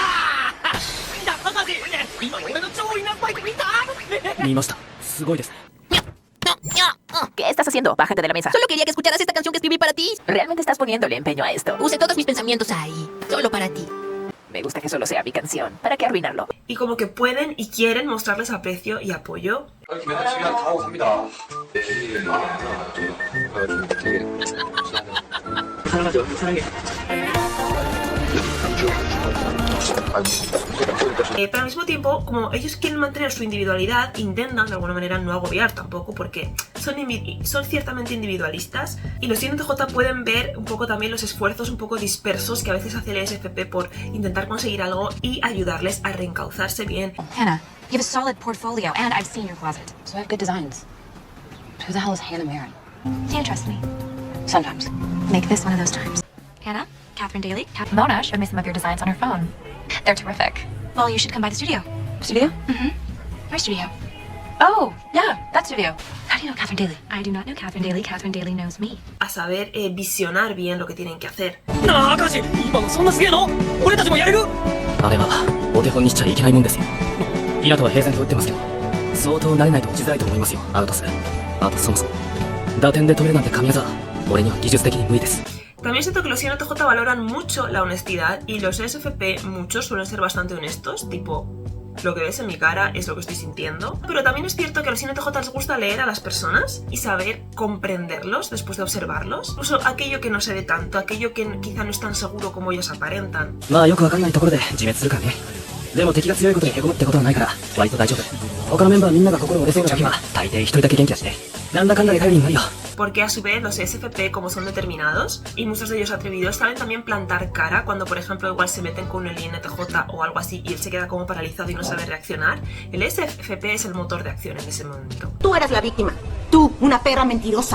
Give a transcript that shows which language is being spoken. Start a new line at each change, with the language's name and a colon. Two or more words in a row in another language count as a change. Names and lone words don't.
Spanish: ¿Qué estás haciendo? Bájate de la mesa. Solo quería que escucharas esta canción que escribí para ti. ¿Realmente estás poniéndole empeño a esto? Puse todos mis pensamientos ahí, solo para ti. Me gusta que solo sea mi canción. ¿Para qué arruinarlo? Y como que pueden y quieren mostrarles aprecio y apoyo.
Korean: 맨날 시간 다 하고 갑니다. 사랑하죠. 사랑해.
Spanish: Pero al mismo tiempo, como ellos quieren mantener su individualidad, intentan de alguna manera no agobiar tampoco, porque son ciertamente individualistas, y los INTJ pueden ver un poco también los esfuerzos un poco dispersos que a veces hace el ESFP por intentar conseguir algo y ayudarles a reencauzarse bien.
English: Hannah, you have a solid portfolio, and I've seen your closet. So I have good designs. Who the hell is Hannah Marin? Do you trust me? Sometimes. Make this one of those times. Hannah? Catherine Daly? Mona showed me some of your designs on her phone. They're terrific. Well, you should come by the studio. Studio? Mm-hmm. My studio. Oh, yeah, that studio. How do you know Catherine Daly? I do not know Catherine Daly. Catherine Daly knows me.
Spanish: A saber visionar bien lo que tienen que hacer.
Japanese: なあ明石今のそんなすげえの俺たちもやれるあれはお手本にしちゃいけないもんですよイラとは平然と打ってますけど相当慣れないと打ちづらいと思いますよアウトスあとそもそも打点で止めるなんて神業俺には技術的に無理です
Spanish: También siento que los INTJ valoran mucho la honestidad y los ESFP muchos suelen ser bastante honestos, tipo, lo que ves en mi cara es lo que estoy sintiendo. Pero también es cierto que a los INTJ les gusta leer a las personas y saber comprenderlos después de observarlos. Incluso aquello que no se ve tanto, aquello que quizá no es tan seguro como ellos aparentan.
Japanese: まあよくわかんないところで自滅するからねでも敵が強いことにへこむってことはないから割と大丈夫他のメンバーみんなが心折れそうな時は大抵一人だけ元気だしねなんだかんだで頼りになるよ
Spanish: Porque a su vez los ESFP, como son determinados y muchos de ellos atrevidos, saben también plantar cara cuando, por ejemplo, igual se meten con el INTJ o algo así y él se queda como paralizado y no sabe reaccionar. El ESFP es el motor de acción en ese momento. Tú eras la víctima. Tú, una perra mentirosa.